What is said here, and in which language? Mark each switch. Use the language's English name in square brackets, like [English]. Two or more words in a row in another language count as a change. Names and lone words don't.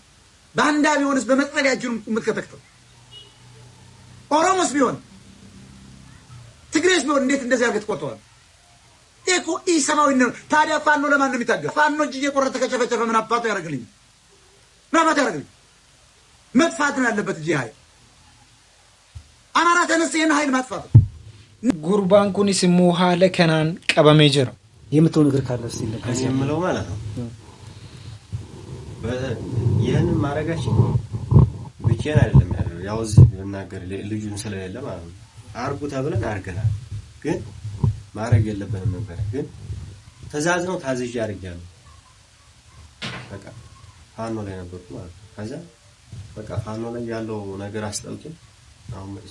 [Amharic] ባንዳ ቢሆንስ በመጥረቢያ እጁን የምትከተክተው? ኦሮሞስ ቢሆን ትግሬስ ቢሆን እንዴት እንደዚህ አድርገህ ትቆርጠዋለህ? ይሄ እኮ ኢሰብአዊነት ነው። ታዲያ ፋኖ ለማን ነው የሚታገል? ፋኖ እጅ እየቆረጠ ከጨፈጨፈ ምን አባቱ ያደርግልኝ? ምን አባቱ ያደርግልኝ? መጥፋት ነው ያለበት እዚህ ኃይል። አማራ ተነስ ይህን ኃይል ማጥፋት። [Oromo] Gurbaan kunis immoo haala kanaan qabamee jira. [Amharic] የምትለው ነገር ካለ እስቲ ከዚህ የምለው ማለት ነው ይህንን ማድረጋችን ብቻዬን አይደለም ያለው። ያው እዚህ ብናገር ልጁን ስለሌለ ማለት ነው አርጉ ተብለን አርገናል። ግን ማድረግ የለብንም ነበር። ግን ትዕዛዝ ነው ታዝዤ አድርጌያለሁ። በቃ ፋኖ ላይ ነበርኩ ማለት ነው። ከዛ በቃ ፋኖ ላይ ያለው ነገር አስጠልቶኝ አሁን